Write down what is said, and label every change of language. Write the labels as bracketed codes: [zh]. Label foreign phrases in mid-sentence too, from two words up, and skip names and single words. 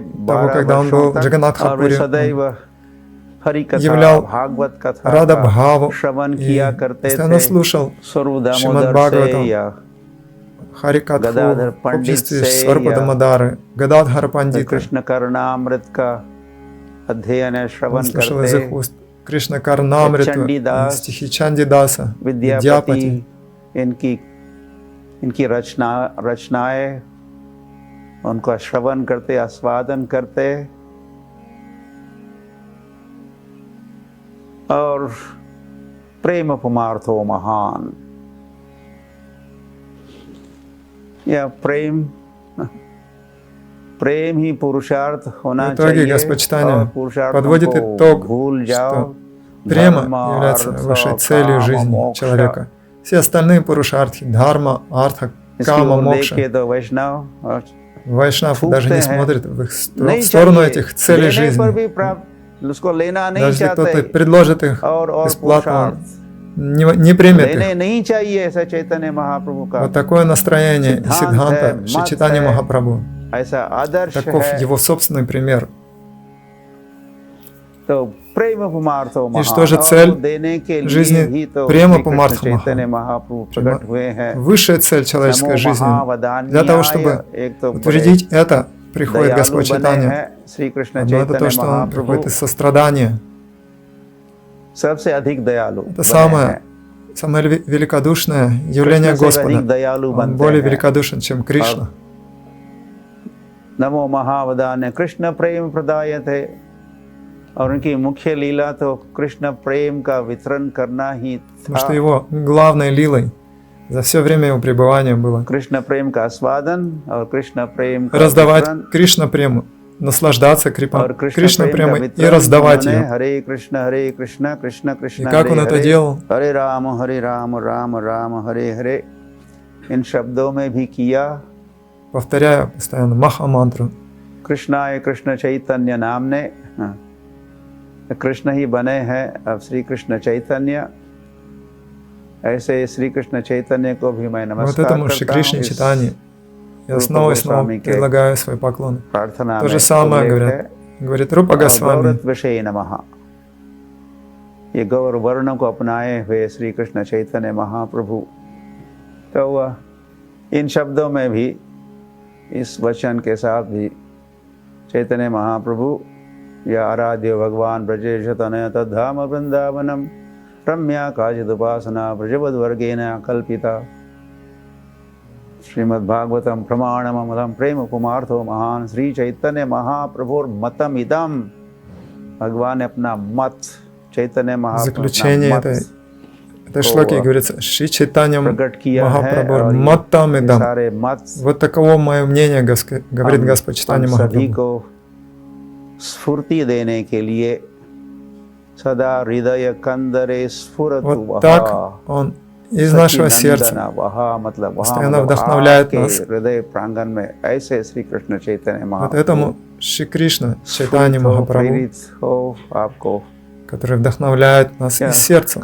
[ru] того, 12 когда он был [hi] वर्षों [ru] в [hi] तक. और वे [ru] Джаганнатхапуре, [hi] सदैव हरि कथा, [ru] являл [hi] भागवत कथा [ru] Рада [hi] का [ru] Бхаву [hi] श्रवण [ru] и [hi] किया करते [ru] постоянно [hi] थे. [ru] слушал [hi] स्वरूप [ru] Шримад [hi] दामोदर [ru] Бхагаватам, [hi] से या [ru] Харикатху [hi] Гададхар [ru] в [hi] Пандит [ru] обществе [hi] से [ru] Сварупада [hi] या [ru] Мадары, Гададхара Пандита. [hi] कृष्ण करणामृत का अध्ययन है, [ru] Он [hi] श्रवण [ru] слушал из [hi] करते. [ru] их уст Кришна Карнамриту, Чандидас, стихи Чандидаса, [hi] विद्यापति, इनकी रचनाएं उनका श्रवण करते, आस्वादन करते. और [sa] प्रेम पुमार्थो महान, [hi] या प्रेम ही पुरुषार्थ होना [ru] В итоге [hi] चाहिए. [ru] Господь Чайтанья [hi] और पुरुषार्थों [ru] подводит [hi] को [ru] итог, [hi] भूल जाओ. [ru] что према [hi] धर्म, [ru] является [hi] अर्थ, [ru] высшей целью [hi] काम, [ru] жизни [hi] मोक्ष. [ru] человека. Все остальные пурушартхи, дхарма, артха, [hi] इसकी [ru] кама, [hi] ओर देख [ru] мокша, [hi] के तो वैष्णव और [ru] Вайшнав даже не [hi] हैं. [ru] смотрит в их [hi] नहीं [ru] в сторону [hi] चाहिए. [ru] этих целей [hi] लेने [ru] жизни. [hi] पर भी प्राप्त, उसको लेना नहीं [ru] Даже если кто-то [hi] चाहते. [ru] предложит их [hi] और [ru] бесплатно, [hi] पुरुषार्थ [ru] он не примет [hi] लेने [ru] их. [hi] नहीं चाहिए. ऐसा चैतन्य महाप्रभु का [ru] Вот такое настроение [hi] सिद्धांत [ru] Сиддханта [hi] है, [ru] Шри [hi] मत [ru] Чайтанья [hi] है. [ru] Махапрабху. [hi] ऐसा आदर्श [ru] Таков [hi] है. [ru] его собственный пример. [hi] तो [sa] प्रेम पुमार्थो [ru] И что же [hi] महान, [ru] цель [hi] और देने के लिए [ru] жизни [hi] भी तो [ru] према [hi] श्री कृष्ण [ru] пумартха [hi] चैतन्य महान. महाप्रभु प्रकट हुए हैं. [ru] Высшая цель человеческой [hi] नमो [ru] жизни. [hi] महावदान्याय, [ru] Для того, чтобы [hi] एक तो [ru] утвердить это, приходит [hi] दयालु [ru] Господь [hi] बने [ru] Чайтанья. [hi] हैं श्री कृष्ण [ru] Одно это то, [hi] चैतन्य [ru] что он [hi] महाप्रभु [ru] приходит из сострадания. [hi] सबसे अधिक दयालु [ru] Это [hi] बने हैं. [ru] самое великодушное явление [hi] कृष्ण से अधिक [ru] Господа. [hi] दयालु [ru] Он [hi] बनते [ru] более [hi] हैं. [ru] великодушен, чем Кришна. [sa] नमो महावदान्य कृष्ण प्रेम प्रदायते. [hi] और उनकी मुख्य लीला तो कृष्ण प्रेम का वितरण करना ही [ru] Потому что [hi] था. [ru] его главной лилой за все время его пребывания было [hi] कृष्ण प्रेम का आस्वादन और कृष्ण प्रेम का [ru] раздавать [hi] वितरण. [ru] Кришна прему, наслаждаться [hi] और [ru] Кришна [hi] प्रेम का [ru] премой и [hi] वितरण [ru] раздавать [hi] उन्होंने [ru] ее. [sa] हरे कृष्ण कृष्ण कृष्ण [ru] И как он это делал? [sa] हरे राम राम राम हरे हरे. [hi] इन शब्दों में भी किया. [ru] Повторяя постоянно Маха-мантру. [hi] कृष्णाय कृष्ण चैतन्य नाम ने कृष्ण ही बने हैं अब श्री कृष्ण चैतन्य. ऐसे श्री कृष्ण चैतन्य को भी मैं [ru] Вот [hi] नमस्कार [ru] этому Шри [hi] करता [ru] Кришне [hi] हूँ. [ru] Чайтанье я снова и снова предлагаю свой поклон. [hi] प्रार्थना [ru] То же [hi] में [ru] самое [hi] उल्लेख [ru] говорят. [hi] है. [ru] Говорит Рупа Госвами. [sa] गौरत विषय नमः. [hi] ये गौर वर्ण को अपनाए हुए श्री कृष्ण चैतन्य महाप्रभु. तो इन शब्दों में भी, इस वचन के साथ भी चैतन्य महाप्रभु या [sa] आराध्य भगवान ब्रजेश तनय तद्धाम वृंदावनम रम्या काचिदुपासना ब्रजवद्वर्गेण कल्पिता. श्रीमद्भागवतम प्रमाणममलं प्रेम पुमार्थो महान श्री चैतन्य महाप्रभुर मतम इदम. [hi] भगवान ने अपना मत चैतन्य महाप्रभु [ru] Заключение этой шлоки говорится Шри Чайтанья [hi] प्रकट किया है. [ru] Махапрабху [hi] और [ru] Маттам [hi] ये [ru] Идам. [hi] सारे मत [ru] Вот таково мое мнение, говорит Господь Чайтанья [hi] हम सभी [ru] Махапрабху. [hi] को स्फूर्ति देने के लिए [sa] सदा हृदय कंदरे स्फुरतु [ru] Вот так он из нашего сердца, постоянно вдохновляет нас. Вот этому Шри Кришна, Чайтанья Махапрабху, который вдохновляет нас из сердца.